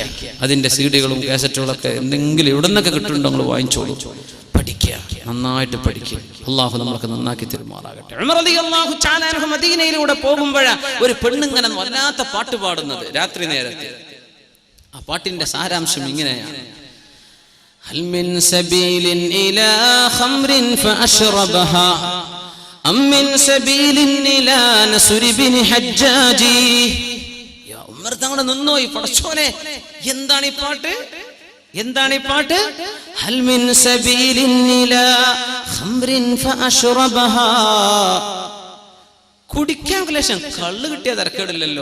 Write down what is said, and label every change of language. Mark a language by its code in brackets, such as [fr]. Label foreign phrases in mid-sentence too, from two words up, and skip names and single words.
[ml] അതിന്റെ സീഡികളും കാസറ്റുകളൊക്കെ എന്തെങ്കിലും എവിടെ നിന്നൊക്കെ കിട്ടുന്നുണ്ടോ നിങ്ങൾ വാങ്ങിച്ചോളൂ, പഠിക്കുക, നന്നായിട്ട് പഠിക്കുക. അള്ളാഹു നമ്മളൊക്കെ നന്നാക്കി തിരുമാറാകട്ടെ. ഉമർ [ar] رضي الله تعالى عنه [ml] മദീനയിലൂടെ പോകുമ്പോഴാ ഒരു പെണ്ണുങ്ങനെ വല്ലാത്ത പാട്ട് പാടുന്നത് രാത്രി നേരത്തെ. ആ പാട്ടിന്റെ സാരാംശം ഇങ്ങനെയാണ്: [ar] هل من سبيل إلى خمر فأشربها أم من سبيل إلى نسر بن حجاج. [ml] യാ ഉമർ തങ്ങൾ നിന്നോയി, പടച്ചോനെ എന്താണ് ഈ പാട്ട്, എന്താണ് ഈ പാട്ട്? [ar] هل من سبيل إلى خمر فأشربها. [ml] കുടിക്കാൻ ക്ലേശം, കള്ള് കിട്ടിയ തരക്കേടില്ലല്ലോ.